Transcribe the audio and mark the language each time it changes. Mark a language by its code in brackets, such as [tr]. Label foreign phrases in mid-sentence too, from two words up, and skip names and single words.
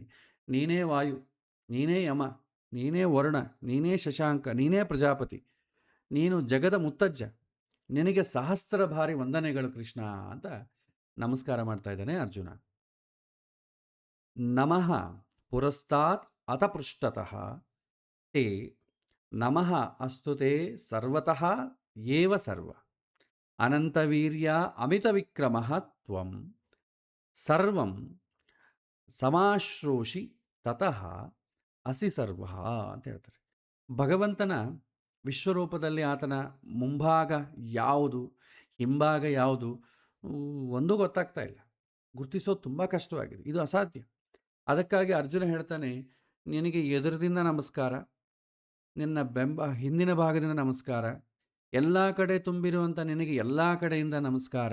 [kn] ನೀನೇ ವಾಯು, ನೀನೇ ಯಮ, ನೀನೇ ವರುಣ, ನೀನೇ ಶಶಾಂಕ, ನೀನೇ ಪ್ರಜಾಪತಿ, ನೀನು ಜಗದ ಮುತ್ತಜ್ಜ, ನಿನಗೆ 1000 ಬಾರಿ ವಂದನೆಗಳು ಕೃಷ್ಣ ಅಂತ ನಮಸ್ಕಾರ ಮಾಡ್ತಾ ಇದ್ದಾನೆ ಅರ್ಜುನ. [sa] ನಮಃ ಪುರಸ್ತಾತ್ ಅತ ಪೃಷ್ಠತಃ ತೇ ನಮಃ ಅಸ್ತುತೆ ಸರ್ವತಃ ಏವ ಸರ್ವ ಅನಂತವೀರ್ಯ ಅಮಿತವಿಕ್ರಮಃ ತ್ವಂ ಸರ್ವಂ ಸಮಾಶ್ರೋಷಿ ತತಃ ಅಸಿ ಸರ್ವ [kn] ಅಂತ ಹೇಳ್ತಾರೆ. ಭಗವಂತನ ವಿಶ್ವರೂಪದಲ್ಲಿ ಆತನ ಮುಂಭಾಗ ಯಾವುದು, ಹಿಂಭಾಗ ಯಾವುದು ಒಂದೂ ಗೊತ್ತಾಗ್ತಾ ಇಲ್ಲ. ಗುರುತಿಸೋದು ತುಂಬ ಕಷ್ಟವಾಗಿದೆ, ಇದು ಅಸಾಧ್ಯ. ಅದಕ್ಕಾಗಿ ಅರ್ಜುನ ಹೇಳ್ತಾನೆ, ನಿನಗೆ ಎದುರದಿಂದ ನಮಸ್ಕಾರ, ನಿನ್ನ ಹಿಂದಿನ ಭಾಗದಿಂದ ನಮಸ್ಕಾರ, ಎಲ್ಲ ಕಡೆ ತುಂಬಿರುವಂಥ ನಿನಗೆ ಎಲ್ಲ ಕಡೆಯಿಂದ ನಮಸ್ಕಾರ.